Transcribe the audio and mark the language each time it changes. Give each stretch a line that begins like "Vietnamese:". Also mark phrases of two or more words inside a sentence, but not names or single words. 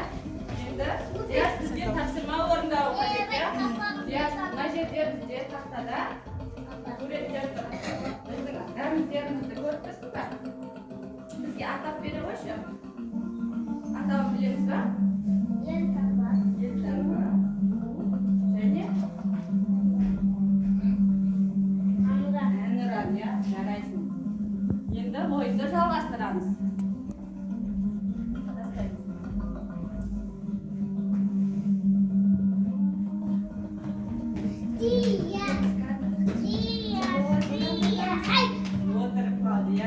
Uzbek: Endi Diyas bizga topshirma o'rindab o'qiydi ya. Diyas mana yerda bizga taxtada suratlar turibdi. Bizning ramzlarimizni ko'rib turibsizlar. Bizga atab berib o'sha. Atab bilamizmi? Yeltaba.
Kazakh: Және Әнұран, ya, жарайсың. Енді ойынды жалғастырамыз. Отырып қалды, ya.